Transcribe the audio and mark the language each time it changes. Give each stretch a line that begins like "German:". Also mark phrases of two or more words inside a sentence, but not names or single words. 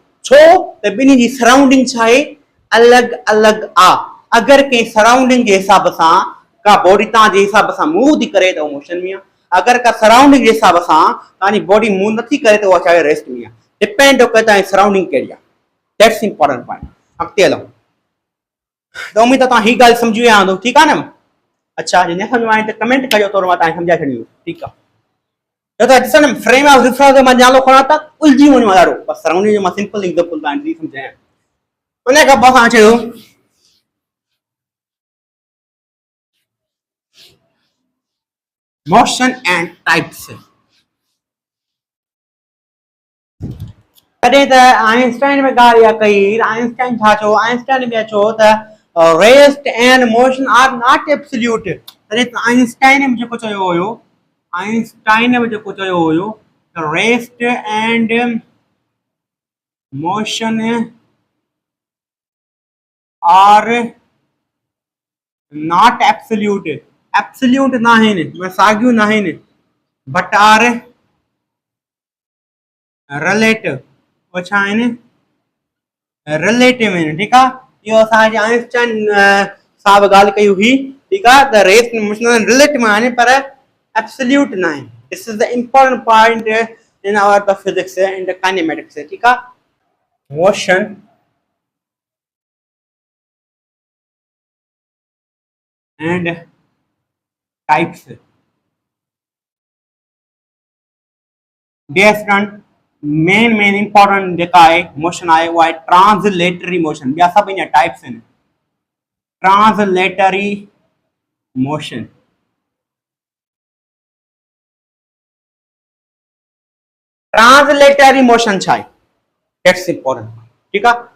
Sindhi: छो त ॿिन्ही जी सराउंडिंग छा आहे, अलॻि अलॻि आहे। अगरि कंहिं सराउंडिंग जे हिसाब सां का बॉडी तव्हांजे हिसाब सां मूव थी करे त उहो मोशन में आहे, अगरि का सराउंडिंग जे हिसाब सां तव्हांजी बॉडी मूव नथी करे त उहा छा आहे, रेस्ट में आहे। डिपेंड थो करे तव्हांजी सराउंडिंग कहिड़ी आहे,
English: that's important point.
Sindhi: अॻिते हलूं, त उमेद आहे तव्हां हीअ ॻाल्हि सम्झी विया हूंदो, ठीकु आहे न। अच्छा, जे न सम्झ में आई त कमेंट कजो, थोरो मां तव्हांखे सम्झाए छॾींदुमि, ठीकु आहे। ॾिसो न,
English: frame of reference
Sindhi: जो मां नालो खणां त उलझी वञो ॾाढो, पर सराउंडिंग जो मां
English: simple example
Sindhi: तव्हांखे सम्झायां। उन खां पोइ असां चयो
English: motion and types.
Sindhi: कॾहिं त आइंस्टाइन में ॻाल्हि इहा कई, आइंस्टाइन छा चयो, आइंस्टाइन में चयो त
English: rest and motion are not absolute.
Sindhi: आइंस्टाइन में जेको चयो हुयो, आइंस्टाइन में जेको चयो हुयो त
English: rest and motion are not absolute,
Sindhi: एब्सोल्यूट ना आहिनि, साॻियूं न आहिनि,
English: but are relative,
Sindhi: वो छा आहिनि, रिलेटिव आहिनि, ठीकु आहे। इहो असांजे आइंस्टाइन साहब ॻाल्हि कई हुई, ठीकु आहे, त
English: rest motion relative
Sindhi: आहिनि पर एब्सोल्यूट न आहिनि।
English: this is the important point in our the physics in the kinematics,
Sindhi: ठीकु आहे।
English: motion and types, dear student, main important
Sindhi: जेका आहे मोशन आहे उहा आहे
English: translatory motion.
Sindhi: ॿिया सभु
English: in types
Sindhi: आहिनि।
English: translatory motion, translatory motion
Sindhi: छा आहे,
English: that's important,
Sindhi: ठीकु आहे।